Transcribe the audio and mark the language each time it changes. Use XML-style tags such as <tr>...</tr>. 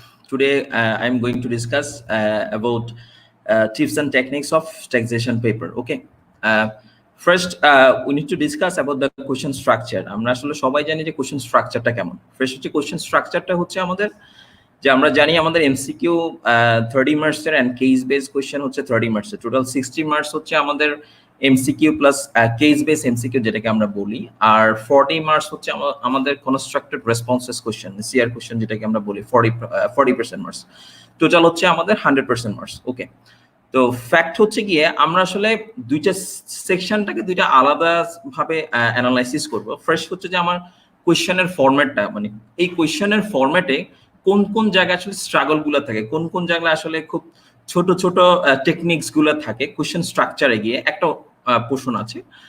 <en>Today I'm going to discuss about tips and techniques of taxation paper. Okay. First, we need to discuss about the question structure.</en> <bn>আমরা আসলে সবাই জানি যে question structure-টা কেমন। First হচ্ছে question structure-টা হচ্ছে আমাদের যে আমরা জানি আমাদের</bn> <en>MCQ 30 marks</en> <bn>এর and</bn> <en>case based question</en> <bn>হচ্ছে 30 marks এর। টোটাল 60 marks হচ্ছে আমাদের</bn> <en>MCQ plus case based MCQ</en> <bn>যেটাকে আমরা বলি, আর 40 marks হচ্ছে আমাদের</bn> <en>constructed responses question, CR question</en> <bn>যেটাকে আমরা বলি</bn> <en>40% marks।</en> <bn>টোটাল হচ্ছে আমাদের</bn> <en>100% marks।</en> <bn>ওকে, তো ফ্যাক্ট হচ্ছে গিয়ে আমরা আসলে দুইটা সেকশনটাকে দুইটা আলাদা ভাবে অ্যানালাইসিস করব। ফার্স্ট হচ্ছে যে আমার কোয়েশ্চেনের ফরম্যাটটা, মানে এই কোয়েশ্চেনের ফরম্যাটে কোন কোন জায়গায় আসলে স্ট্রাগল গুলো থাকে, কোন কোন জায়গায় আসলে খুব ছোট ছোট টেকনিক্স গুলো থাকে কোয়েশ্চেন স্ট্রাকচারে গিয়ে একটা পোর্শন আছে।</bn>